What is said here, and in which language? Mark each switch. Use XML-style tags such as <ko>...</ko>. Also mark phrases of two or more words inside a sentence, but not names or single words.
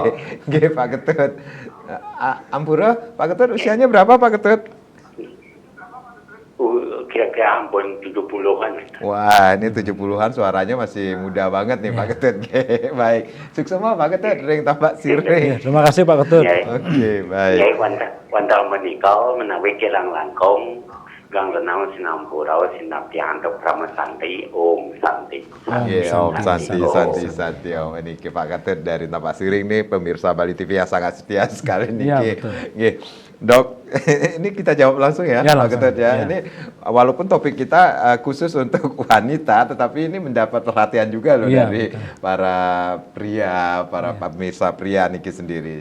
<id>Nggih Pak Ketut. Ampura, Pak Ketut usianya berapa Pak Ketut? Kira-kira ampun 70-an. Wah, ini 70-an suaranya masih muda banget nih Pak Ketut. Baik. Sukses semua Pak Ketut, ring tambak sirih. Terima kasih Pak Ketut. Oke, baik.</id> <ban>Ya, wanda menikah menawi kirang langkong gang renang sinampurau sinap tiang untuk Pramasanti</ban> <sa>Om Santi. Om Santi.</sa> <id>Om ini Pak Ketut dari Tampak Siring nih pemirsa Bali TV yang sangat setia sekali nih. Iya, betul. Dok, ini kita jawab langsung ya, Pak Ketut ya. Ini walaupun topik kita khusus untuk wanita, tetapi ini mendapat perhatian juga loh dari para pria, para pemirsa pria Niki sendiri.</id>